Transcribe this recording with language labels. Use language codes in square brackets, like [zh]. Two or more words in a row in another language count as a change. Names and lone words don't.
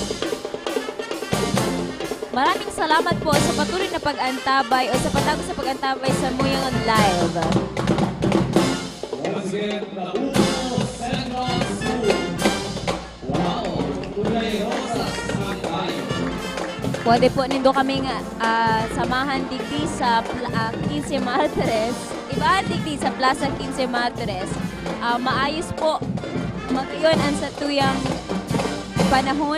[tl] Maraming salamat po sa patuloy na pag-antabay o sa patago sa pag-antabay sa muyang live. [en] Once again, [bik] Tabuco Central School. Wow! Tulay Rosas ang tayo. Pwede po nindo kaming samahan digdi sa 15 Martires. Ibahan digdi sa Plaza 15 Martires. Maayos po magayon ang sa tuyang panahon.